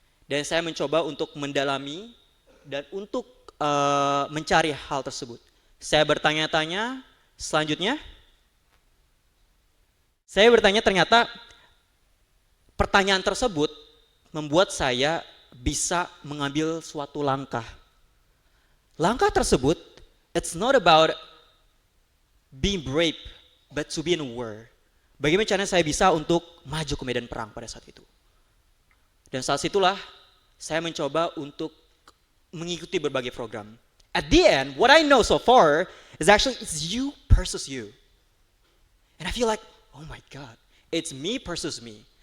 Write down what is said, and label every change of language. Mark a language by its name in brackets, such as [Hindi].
[Indonesian] Dan saya mencoba untuk mendalami dan untuk mencari hal tersebut. Saya bertanya-tanya, selanjutnya saya bertanya, ternyata pertanyaan tersebut membuat saya bisa mengambil suatu langkah. Langkah tersebut, [English] it's not about being brave, but to be in war. [Indonesian] Bagaimana caranya saya bisa untuk maju ke medan perang pada saat itu. Dan saat itulah saya mencoba untuk mengikuti berbagai program. [English] At the end, what I know so far is actually it's you versus you. And I feel like, oh my God, it's me versus me.